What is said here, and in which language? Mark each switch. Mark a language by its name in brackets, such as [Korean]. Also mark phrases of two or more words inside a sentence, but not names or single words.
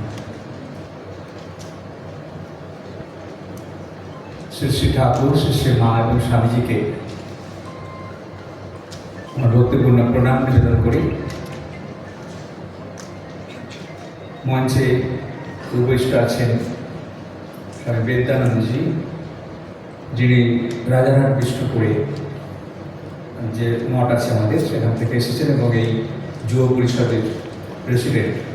[Bangla] শ্রী শ্রী ঠাকুর, শ্রী শ্রী মা এবং স্বামী জী কে ভক্তিপূর্ণ প্রণাম নিবেদন করি। মঞ্চে উপবিষ্ট আছেন স্বামী বিদ্যানন্দ জী, যিনি রাজারহাট বিষ্ণুপুরে যে মঠ আছে আমাদের সেখান থেকে এসেছেন এবং এই যুব পরিষদের প্রেসিডেন্ট।